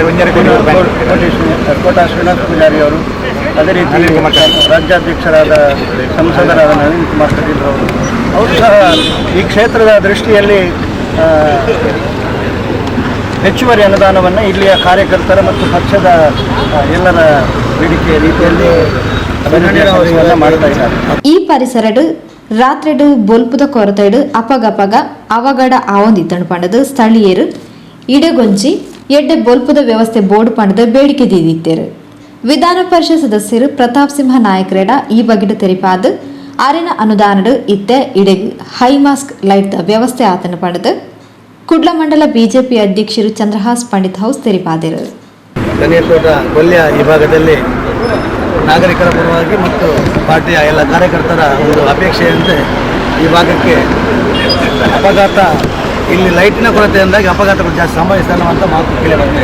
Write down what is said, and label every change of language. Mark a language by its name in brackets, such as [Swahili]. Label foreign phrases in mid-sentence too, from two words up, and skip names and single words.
[Kannada] ಕೋಟಾ ಶ್ರೀನಾಥ್ ಪೂಜಾರಿ ಅವರು, ಅದೇ ರೀತಿ ರಾಜ್ಯಾಧ್ಯಕ್ಷರಾದ ಸಂಸದರಾದ ನಳಿನ್ ಕುಮಾರ್ ಕಟೀಲ್ ಅವರು ಸಹ ಈ ಕ್ಷೇತ್ರದ ದೃಷ್ಟಿಯಲ್ಲಿ ಹೆಚ್ಚುವರಿ ಅನುದಾನವನ್ನು ಇಲ್ಲಿಯ ಕಾರ್ಯಕರ್ತರ ಮತ್ತು ಪಕ್ಷದ ಎಲ್ಲರ ಬೇಡಿಕೆ ರೀತಿಯಲ್ಲಿ ಮಾಡ್ತಾ ಇದ್ದಾರೆ. [Tulu] ಈ ಪರಿಸರಡು ರಾತ್ರಿಡು ಬೊಲ್ಪುದ ಕೊರತೈಡು ಅಪಗಪಗ ಅವಗಡ ಆವೊಂದಿತ್ತಣು ಪಂಡದು ಸ್ಥಳೀಯರು ಇಡಗೊಂಚಿ ಎಡ್ಡೆ ಬೊಲ್ಪುದ ವ್ಯವಸ್ಥೆ ಬೋರ್ಡ್ ಪಂಡದ ಬೇಡಿಕೆ ದೀದಿತ್ತೇರು. ವಿಧಾನ ಪರಿಷತ್ ಸದಸ್ಯರು ಪ್ರತಾಪ್ ಸಿಂಹ ನಾಯಕ್ರೇಡ ಈ ಬಗೆಡು ತೆರಿಪಾದ ಆರಿನ ಅನುದಾನಡು ಇತ್ತೆ ಇಡೆಗ್ [English] highmast light [Tulu] ವ್ಯವಸ್ಥೆ ಆತನು ಪಂಡದು ಕುಡ್ಲ ಮಂಡಲ ಬಿಜೆಪಿ ಅಧ್ಯಕ್ಷರು ಚಂದ್ರಹಾಸ್ ಪಂಡಿತ್ ಹೌಸ್ ತೆರಿಪಾದರು. [Kannada] ಕನೀರ್ತೋಟ ಕೊಲ್ಯ ಈ ಭಾಗದಲ್ಲಿ ನಾಗರಿಕರ ಪರವಾಗಿ ಮತ್ತು ಪಾರ್ಟಿಯ ಎಲ್ಲ ಕಾರ್ಯಕರ್ತರ ಒಂದು ಅಪೇಕ್ಷೆಯಂತೆ ಈ ಭಾಗಕ್ಕೆ ಅಪಘಾತ, ಇಲ್ಲಿ ಲೈಟಿನ ಕೊರತೆಯಿಂದಾಗಿ ಅಪಘಾತಗಳು ಜಾಸ್ತಿ ಸಂಭವಿಸ್ತಾ ಅನ್ನುವಂಥ ಮಾತು ಕೇಳಿ ಬಂದಿದೆ.